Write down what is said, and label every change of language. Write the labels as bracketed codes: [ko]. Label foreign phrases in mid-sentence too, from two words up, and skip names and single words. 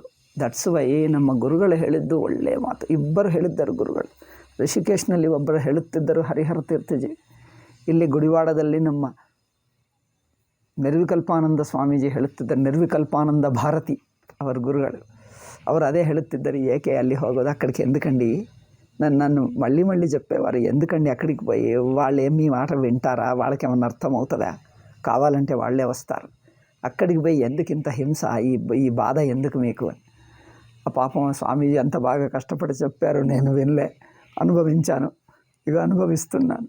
[en] that's why [kn] ನಮ್ಮ ಗುರುಗಳು ಹೇಳಿದ್ದು ಒಳ್ಳೆಯ ಮಾತು. ಇಬ್ಬರು ಹೇಳಿದ್ದರು ಗುರುಗಳು. ಋಷಿಕೇಶ್ನಲ್ಲಿ ಒಬ್ಬರು ಹೇಳುತ್ತಿದ್ದರು, ಹರಿಹರ ತೀರ್ಥಜಿ. ಇಲ್ಲಿ ಗುಡಿವಾಡದಲ್ಲಿ ನಮ್ಮ ನಿರ್ವಿಕಲ್ಪಾನಂದ ಸ್ವಾಮೀಜಿ ಹೇಳುತ್ತಿದ್ದರು, ನಿರ್ವಿಕಲ್ಪಾನಂದ ಭಾರತಿ ಅವರ ಗುರುಗಳು. ಅವರು ಅದೇ ಹೇಳುತ್ತಿದ್ದರು, ಏಕೆ ಅಲ್ಲಿ ಹೋಗೋದು, [te] అక్కడికి ఎందుకండి, నన్ను మళ్ళీ మళ్ళీ చెప్పేవారు, ఎందుకండి అక్కడికి పోయి, వాళ్ళు ఏమి మాట వింటారా, వాళ్ళకి ఏమన్నా అర్థమవుతుందా, కావాలంటే వాళ్ళే వస్తారు, అక్కడికి పోయి ఎందుకు ఇంత హింస, ఈ బాధ ఎందుకు మీకు అని. ఆ పాపం స్వామీజీ అంత బాగా కష్టపడి చెప్పారు, నేను వినలే, అనుభవించాను, ఇక అనుభవిస్తున్నాను.